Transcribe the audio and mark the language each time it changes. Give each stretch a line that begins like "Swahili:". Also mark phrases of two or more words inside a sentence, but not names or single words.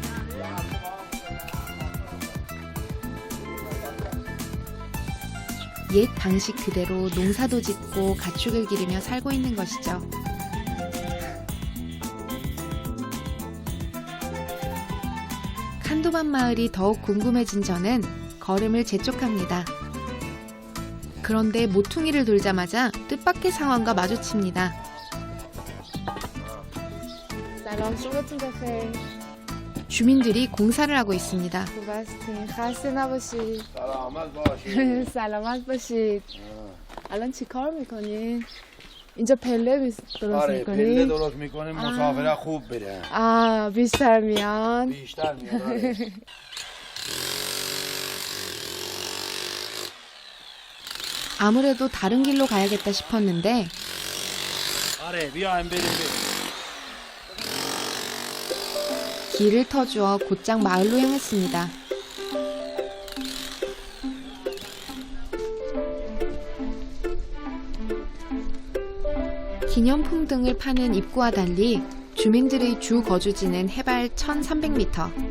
Korean: 옛 방식 그대로 농사도 짓고 가축을 기르며 살고 있는 것이죠. 칸도반 마을이 더욱 궁금해진 저는 걸음을 재촉합니다. 그런데 모퉁이를 돌자마자 뜻밖의 상황과 마주칩니다.
Persian: سلام صبحتون بخیر
Korean: 주민들이 공사를 하고 있습니다.
Persian: خوب هستین خسته نباشید سلامت باشید. سلامت باشید الان چی کار میکنین؟ اینجا پله درست آره پله میکنین؟ درست میکنیم مسافرت خوب بره. بیشتر میان؟ بیشتر میاد. آره.
Korean: 아무래도 다른 길로 가야겠다 싶었는데
Persian: آره بیایم بریم بریم.
Korean: 길을 터주어 곧장 마을로 향했습니다. 기념품 등을 파는 입구와 달리 주민들의 주 거주지는 해발 1300m.